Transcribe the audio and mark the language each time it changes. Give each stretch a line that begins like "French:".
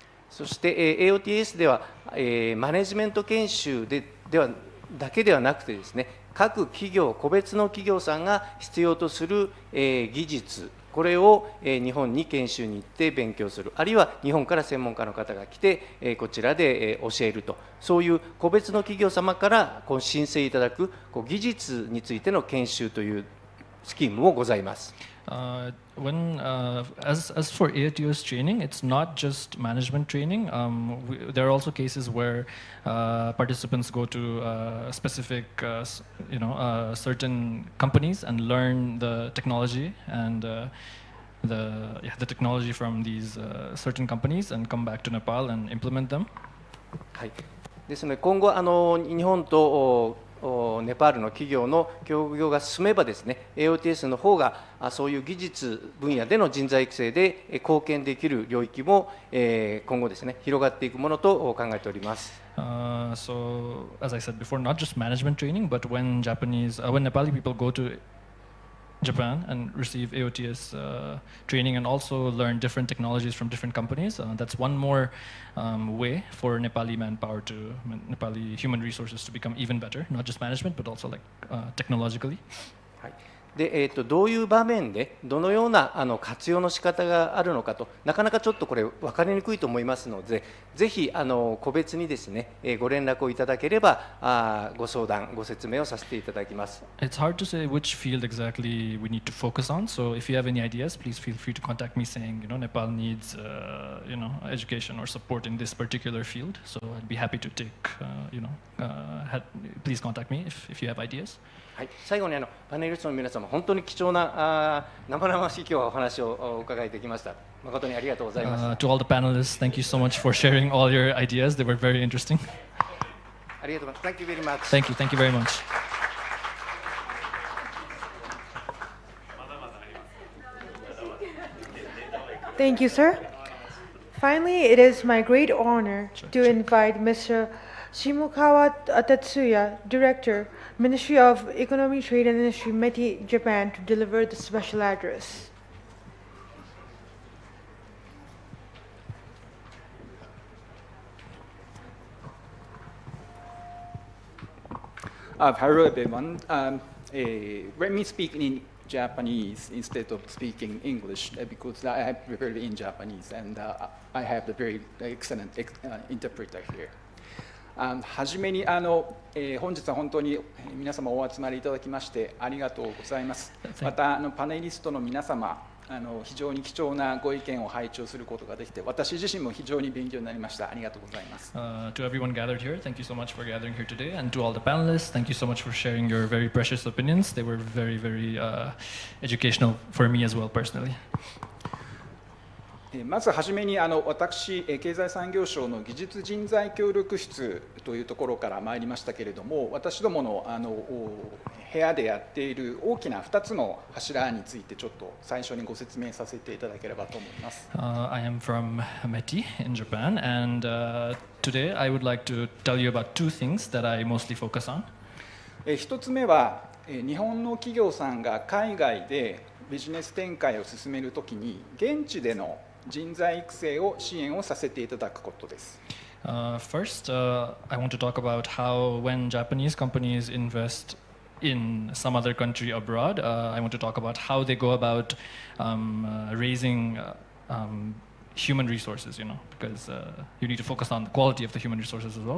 Japanese: そして、AOTS では、マネジメント研修だけではなくてですね、各企業、個別の企業さんが必要とする、技術、これを日本に研修に行って勉強する、あるいは日本から専門家の方が来てこちらで教えると、そういう個別の企業様から申請いただく技術についての研修というスキームもございます。
English: As for AOTS training, it's not just management training. There are also cases where participants go to specific, certain companies and learn the technology and the technology from these certain companies and come back to Nepal and implement them.
Japanese: はい。ですので今後日本とネパールの企業の協業が進めばですね、AOTS の方がそういう技術分野での人材育成で貢献できる領域も今後ですね、広がっていくものと考えております。
English: So, as I said before, not just management training, but when Nepali people go to Japan and receive AOTS training and also learn different technologies from different companies, that's one more way for Nepali manpower Nepali human resources to become even better, not just management, but also technologically.
Japanese: はい。でどういう場面でどのような活用の仕方があるのかと、なかなかちょっとこれ分かりにくいと思いますので、ぜひ個別にですねご連絡をいただければご相談ご説明をさせていただきます。
English: It's hard to say which field exactly we need to focus on. So if you have any ideas, please feel free to contact me saying, Nepal needs education or support in this particular field. So I'd be happy to take, please contact me if you have ideas.
Japanese: はい、最後にパネリストの皆様、本当に貴重な生々しい今日はお話をお伺いできました。誠にありがとうございます。
English: To all the panelists, thank you so much for sharing all your ideas. They were very interesting.
Japanese: ありがとうございます。
English: Thank you very much. Thank you very much. Thank you, sir. Finally, it is my great honor to invite Mr. Shimokawa Tatsuya, Director, Ministry of Economy, Trade and Industry, METI, Japan, to deliver the special address. Hello, everyone. Let me speak in Japanese instead of speaking English because I have prepared in Japanese and I have a very excellent interpreter here.
Japanese: はじめに本日は本当に皆様お集まりいただきましてありがとうございます。またパネリストの皆様非常に貴重なご意見を拝聴することができて私自身も非常に勉強になりました。ありがとうございます。
English: To everyone gathered here, thank you so much for gathering here today, and to all the panelists, thank you so much for sharing your very precious opinions. They were very, very educational for me as well personally.
Japanese: まずはじめに私、経済産業省の技術人材協力室というところから参りましたけれども、私どもの部屋でやっている大きな2つの柱についてちょっと最初にご説明させていただければと思います。
English: I am from METI in Japan, and today I would like to tell you about two things that I mostly focus on.
Japanese: 1つ目は、日本の企業さんが海外でビジネス展開を進めるときに現地での人材育成を支援をさせていただくことです。
English: First, I want to talk about how when Japanese companies invest in some other country abroad, I want to talk about how they go about raising human resources, because you need to focus on the quality of the human resources as well.